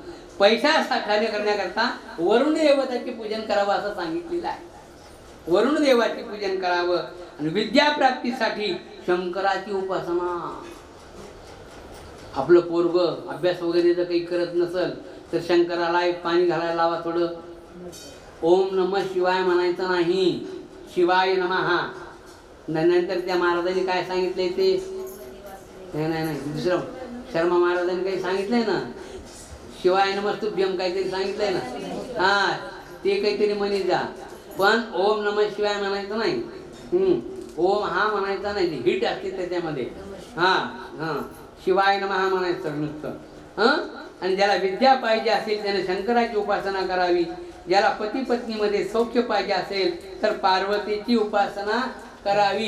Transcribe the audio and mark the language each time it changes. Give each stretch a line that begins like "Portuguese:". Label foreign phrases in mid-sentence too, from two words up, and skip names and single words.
Marathi: पैसा कार्य करण्याकरता वरुण देवताचे पूजन करावं असं सांगितलेलं आहे. वरुण देवाचे पूजन करावं. आणि विद्या प्राप्तीसाठी शंकराची उपासना. आपलं पोरग अभ्यास वगैरे जर काही करत नसल तर शंकराला एक पाणी घालायला लावा थोडं.
Sanskrit: ओम नमः शिवाय
Marathi: म्हणायचं नाही,
Sanskrit: शिवाय नमः.
Marathi: नंतर त्या महाराजांनी काय सांगितलंय ते नाही दुसरं शर्मा महाराजांनी काही सांगितलंय ना,
Sanskrit: शिवाय नमस्तुभ्यम
Marathi: काहीतरी सांगितलंय ना. हा, ते काहीतरी म्हणे जा, पण
Sanskrit: ओम नमः शिवाय
Marathi: म्हणायचं नाही. ओम हा म्हणायचा नाही, हिट असते त्याच्यामध्ये.
Sanskrit: शिवाय नमः
Marathi: म्हणायचं नुसतं. आणि ज्याला विद्या पाहिजे असेल त्याने शंकराची उपासना करावी. ज्याला पती पत्नीमध्ये सौख्य पाहिजे असेल तर पार्वतीची उपासना करावी.